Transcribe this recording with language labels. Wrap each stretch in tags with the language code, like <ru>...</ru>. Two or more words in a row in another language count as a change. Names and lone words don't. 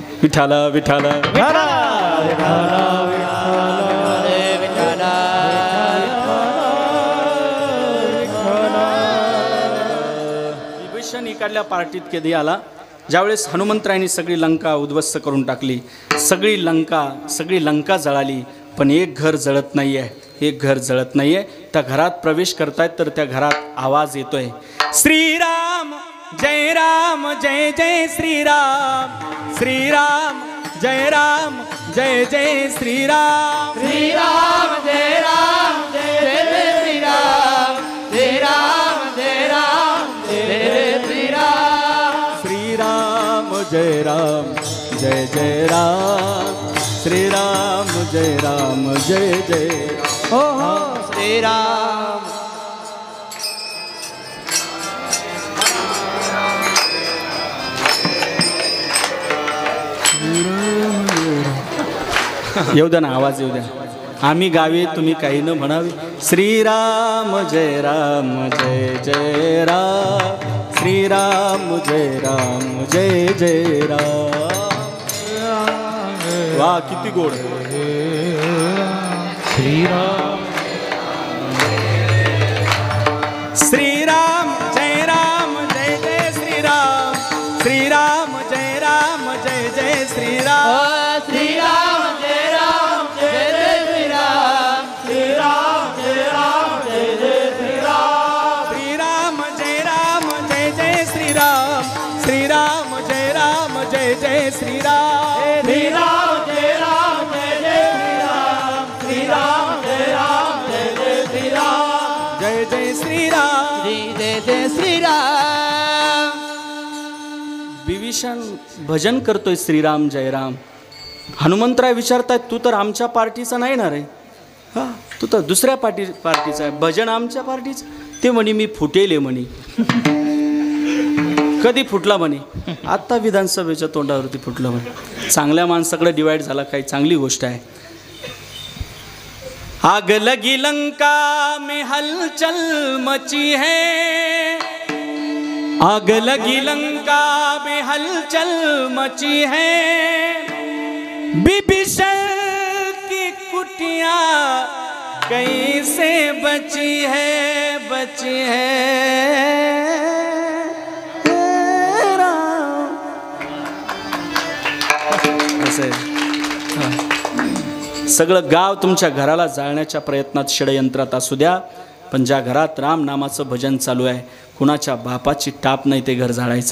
<mr>विठाला विठाला विभीषण इकडल्या पार्टीत कधी आला, ज्यावेळेस हनुमंतरायांनी सगळी लंका उद्ध्वस्त करून टाकली. सगळी लंका जळाली, पण एक घर जळत नाही आहे. एक घर जळत नाही आहे. त्या घरात प्रवेश करतायत तर त्या घरात आवाज येतोय, श्रीराम जय राम जय जय श्रीराम. श्रीराम जय राम जय जय श्रीराम. श्रीराम जय राम जय जय श्रीराम. श्रीराम जय राम जय जय श्रीराम. श्रीराम जय राम जय जय राम. श्रीराम जय राम जय जय. हो हो श्रीराम. येऊ द्या ना, आवाज येऊ द्या. आम्ही गावे तुम्ही काही न म्हणावे. श्रीराम जय राम जय जय राम. श्रीराम जय राम जय जय राम. वा किती गोड. श्रीराम श्रीराम जय राम जय जय श्रीराम. श्रीराम जय राम जय जय श्रीराम. श्रीराम जय राम जय जय श्रीराम. श्रीराम जय राम जय जय श्रीराम. श्रीराम जय राम जय जय श्रीराम. श्रीराम जय राम जय जय श्रीराम. श्रीराम जय राम जय जय श्रीराम. श्रीराम जय राम जय जय श्रीराम. जय जय श्रीराम. जय जय श्रीराम. बिभीषण भजन करतोय श्रीराम जय राम. हनुमंतराय विचारतायत, तू तर आमच्या पार्टीचा नाही ना रे. हा, तू तर दुसऱ्या पार्टीचा आहे. भजन आमच्या पार्टीचं. ते म्हणे मी फुटेले म्हणे. कधी फुटला म्हणे? आता विधानसभेच्या तोंडावरती फुटलं म्हणे. चांगल्या माणसाकडे डिवाइड झाला काही चांगली गोष्ट आहे.</mr> <hi>आग लगी लंका में हलचल मची है, आग लगी लंका में हलचल मची है, विभीषण की कुटिया कैसे बची है, बची है.</hi> <mr>सगळं गाव तुमच्या घराला जाळण्याच्या प्रयत्नात षडयंत्रात असू द्या, पण ज्या घरात राम नामाचं भजन चालू आहे, कुणाच्या बापाची टाप नाही ते घर जाळायचं.</mr>